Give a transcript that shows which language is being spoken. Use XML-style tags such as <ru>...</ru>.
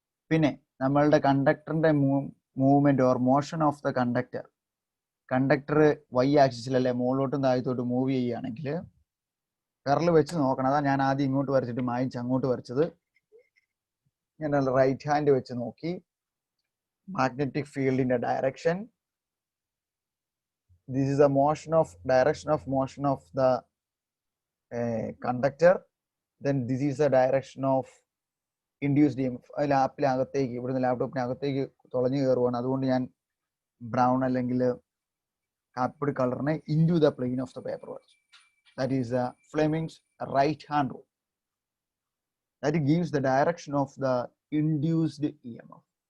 <ml>പിന്നെ നമ്മളുടെ കണ്ടക്ടറിന്റെ movement</ml> <en>or motion of the conductor,</en> <ml>conductor Y ആക്സിസിലല്ലേ മുകളിലോട്ടും താഴത്തോട്ടും move ചെയ്യുകയാണെങ്കിൽ കറൽ വെച്ച് നോക്കണം. അതാ ഞാൻ ആദ്യം ഇങ്ങോട്ട് വരച്ചിട്ട് മായ്ച്ച് അങ്ങോട്ട് വരച്ചത്. ഞാൻ റൈറ്റ് ഹാൻഡ് വെച്ച് നോക്കി മാഗ്നറ്റിക് ഫീൽഡിന്റെ direction.</ml> <en>This is the direction of motion of the conductor. Then this is the direction of induced EMF.</en> <ml>ലാപ്പിനകത്തേക്ക്, ഇവിടുന്ന് ലാപ്ടോപ്പിനകത്തേക്ക് തുളഞ്ഞു കയറുവാണ്. അതുകൊണ്ട് ഞാൻ ബ്രൗൺ അല്ലെങ്കിൽ കാപ്പിപ്പൊടി കളറിനെ</ml> <en>into the plane of the paper</en> <ml>വരച്ചു.</ml> <en>That is the Fleming's right hand rule. That gives the direction of the induced EMF.</en>